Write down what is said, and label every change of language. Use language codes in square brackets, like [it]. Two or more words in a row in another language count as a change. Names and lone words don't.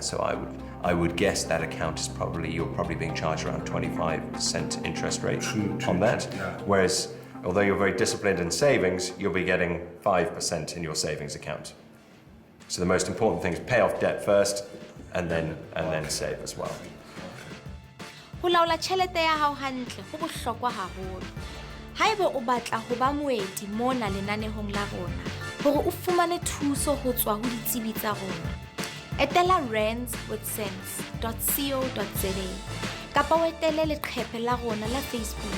[en] So I would guess that account is you're probably being charged around 25% interest rate on that. Whereas, although you're very disciplined in savings, you'll be getting 5% in your savings account. So the most important thing is pay off debt first, and then save as well. [st] Ho laola tjhelete ya hao hantle ho bohlokwa haholo. Haeba o batla ho ba moeti mona lenanehong la rona, hore o fumane thuso ho tswa ho ditsebi tsa rona, etela randswithsense.co.za kapa o etele leqephe la rona la Facebook.